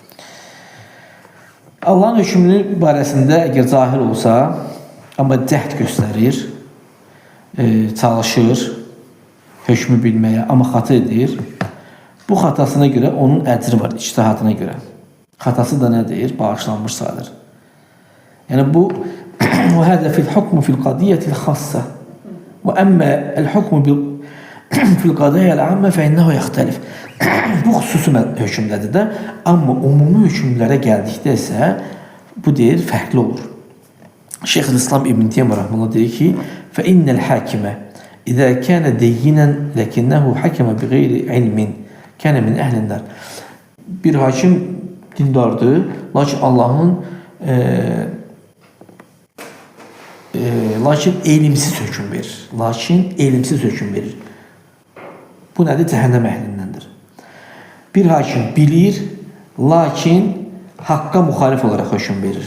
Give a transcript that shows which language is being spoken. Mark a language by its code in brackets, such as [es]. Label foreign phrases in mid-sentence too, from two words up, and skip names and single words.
[az] Allahın hökmünü barəsində əgər cahil olsa, amma cəhd göstərir, çalışır hökmü bilməyə, amma xata edir, bu xatasına görə onun əcri var, ictihadına görə. Xatası da nədir? Bağışlanmış sayılır. Yəni bu [ar] وهذا في الحكم في القضية الخاصة وأما الحكم في القضايا العامة فإنه يختلف. [az] Bu xüsusi hökmlədir də, amma umumi hökmlərə gəldikdə isə bu deyir, fərqli olur. Şeyxülislam İbn Teymiyyə rəhməhullah deyir ki, [ar] فَإِنَّ الْحَاكِمَ إِذَا كَانَ دَيِّنًا لَكِنَّهُ حَكَمَ بِغَيْرِ عِلْمٍ كَانَ مِنْ أَهْلِ النَّارِ. [az] Bir hakim dindardır, lakin lakin elimsiz hökm verir. Bu nədir? Cəhənnəm əhlindəndir. Bir hakim bilir, lakin haqqa müxalif olaraq hökm verir.